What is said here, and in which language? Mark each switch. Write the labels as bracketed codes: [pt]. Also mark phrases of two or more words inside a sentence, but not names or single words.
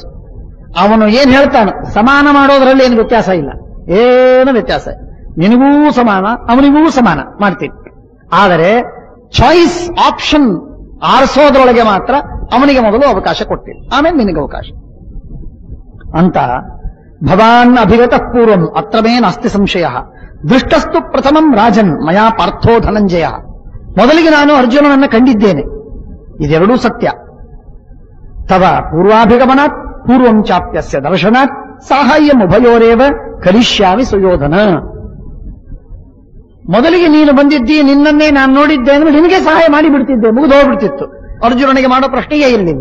[kn] ಅವನು ಏನ್ ಹೇಳ್ತಾನೆ, ಸಮಾನ ಮಾಡೋದ್ರಲ್ಲಿ ಏನು ವ್ಯತ್ಯಾಸ ಇಲ್ಲ, ಏನು ವ್ಯತ್ಯಾಸ. ನಿನಗೂ ಸಮಾನ, ಅವನಿಗೂ ಸಮಾನ ಮಾಡ್ತೀನಿ. ಆದರೆ [en] choice option [kn] ಆರಿಸೋದ್ರೊಳಗೆ ಮಾತ್ರ ಅವನಿಗೆ ಮೊದಲು ಅವಕಾಶ ಕೊಡ್ತೀನಿ, ಆಮೇಲೆ ನಿನಗೆ ಅವಕಾಶ ಅಂತ. [sa] ಭವಾನ್ ಅಭಿಗತ ಪೂರ್ವಂ ಅತ್ರ ಮೇ ನಾಸ್ತಿ ಸಂಶಯ ದೃಷ್ಟಸ್ತು ಪ್ರಥಮಂ ರಾಜನ್ ಮಯಾ ಪಾರ್ಥೋ ಧನಂಜಯ. [kn] ಮೊದಲಿಗೆ ನಾನು ಅರ್ಜುನನನ್ನ ಕಂಡಿದ್ದೇನೆ, ಇದೆರಡೂ ಸತ್ಯ. [sa] ತವ ಪೂರ್ವಾಭಿಗಮನಾತ್ ಪೂರ್ವಂ ಚಾಪ್ಯಸ್ಯ ದರ್ಶನಾತ್ ಸಾಹಾಯ್ಯಂ ಉಭಯೋರೇವ ಕರಿಷ್ಯಾಮಿ ಸುಯೋಧನ. [kn] ಮೊದಲಿಗೆ ನೀನು ಬಂದಿದ್ದಿ, ನಿನ್ನನ್ನೇ ನಾನು ನೋಡಿದ್ದೆ ಅಂದ್ರೆ ನಿನಗೆ ಸಹಾಯ ಮಾಡಿ ಬಿಡ್ತಿದ್ದೆ, ಮುಗಿದು ಹೋಗ್ಬಿಡ್ತಿತ್ತು, ಅರ್ಜುನನಿಗೆ ಮಾಡೋ ಪ್ರಶ್ನೆಯೇ ಇರಲಿಲ್ಲ.